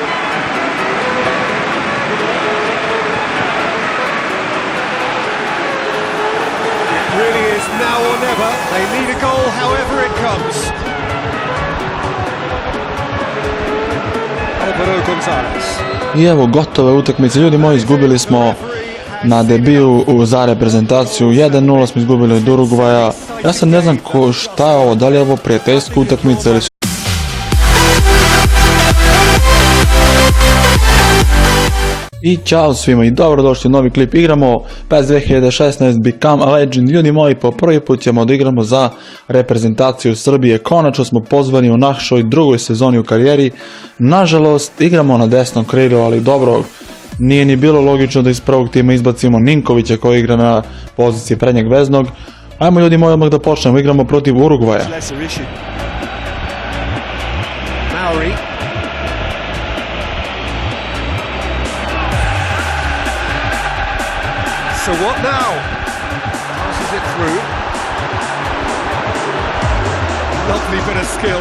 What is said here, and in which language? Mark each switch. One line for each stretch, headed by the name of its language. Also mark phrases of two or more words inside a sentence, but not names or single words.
English: It really is now or never. They need a goal however it comes. Alvaro Gonzalez.
Serbian: I evo gotove utakmice, ljudi moji, izgubili smo na debiju za reprezentaciju, 1-0 smo izgubili od Urugvaja. Ja sad ne znam šta je ovo, da li je ovo prijateljska utakmica ili... I čao svima i dobrodošli u novi klip, igramo PES 2016 Become a Legend. Ljudi moji, po prvi put ćemo da igramo za reprezentaciju Srbije, konačno smo pozvani u našoj drugoj sezoni u karijeri. Nažalost, igramo na desnom krilu, ali dobro, nije ni bilo logično da iz prvog tima izbacimo Ninkovića koji igra na poziciji prednjeg veznog. Ajmo ljudi moji odmah da počnemo, igramo protiv Urugvaja.
English: Mauri. So what now? Passes it through. Lovely bit of skill.